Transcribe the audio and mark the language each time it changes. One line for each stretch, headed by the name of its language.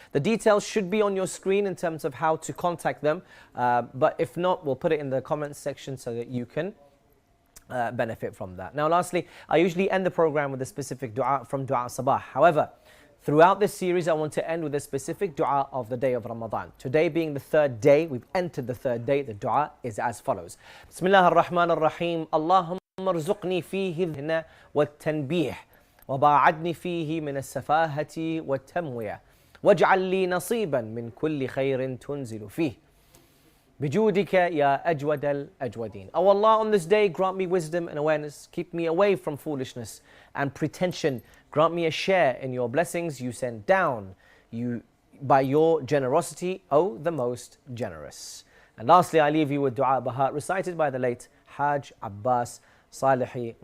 English: The details should be on your screen in terms of how to contact them, but if not, we'll put it in the comments section so that you can benefit from that. Now lastly, I usually end the program with a specific dua from Dua Sabah. However, throughout this series I want to end with a specific dua of the day of Ramadan. Today being the third day, we've entered the third day. The dua is as follows.
Arabic: Bismillah ar-Rahman ar-Rahim. Allahumma arzuqni fihi dhna wat-tanbih وباعدني فيه من السفاهة والتموية واجعل لي نصيبا من كل خير تنزل فيه بجودك يا أجود الأجودين.
English: O Allah, on this day grant me wisdom and awareness, keep me away from foolishness and pretension, grant me a share in your blessings you send down by your generosity, O the most generous. And lastly, I leave you with dua by heart recited by the late Hajj Abbas Salihi.